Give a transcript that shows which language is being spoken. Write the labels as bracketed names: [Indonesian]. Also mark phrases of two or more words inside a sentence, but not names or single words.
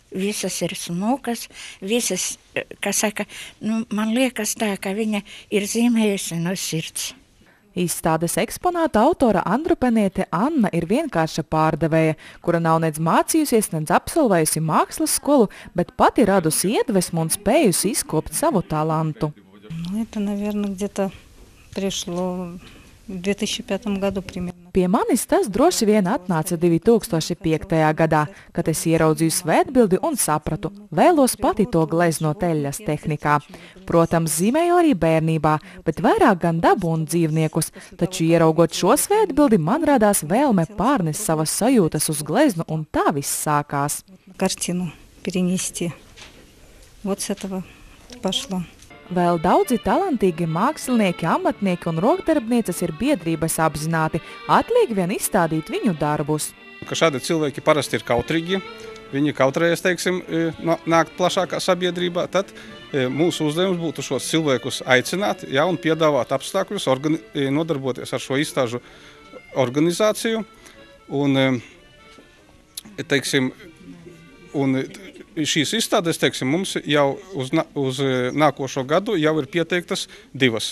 [Latvian] Visas ir smukas, visas, kas saka, man liekas tā, ka viņa ir zīmējusi no sirds. Izstādes eksponāta autora Andrupeniete Anna ir vienkārša pārdevēja, kura nav nedz mācījusies, nedz absolvējusi mākslas skolu, bet pati radusi iedvesmu un spējusi izkopt savu talantu. [Russian] Это, наверное, где-то пришло в 2005 году примерно. [Latvian] Pie manis tas droši vien atnāca 2005. gadā, kad es ieraudzīju svētbildi un sapratu, vēlos pati to gleznot eļļas tehnikā. Protams, zīmēju arī bērnībā, bet vairāk gan dabu un dzīvniekus, taču ieraugot šo svētbildi, man radās vēlme pārnest savas sajūtas uz gleznu, un tā viss sākās. [Russian] Картину перенести. Вот с этого пошло. [Latvian] Vēl daudzi talantīgi mākslinieki, amatnieki un rokdarbnieces ir biedrības apzināti, atliek vien izstādīt viņu darbus. Ka šādi cilvēki parasti ir kautrīgi, viņi kautrējas, teiksim, nākt plašākā sabiedrībā, tad mūsu uzdevums būtu šos cilvēkus aicināt, un piedāvāt apstākļus, nodarboties ar šo izstāžu organizāciju, un, teiksim, šīs izstādes, teiksim, mums jau uz nākošo gadu jau ir pieteiktas 2.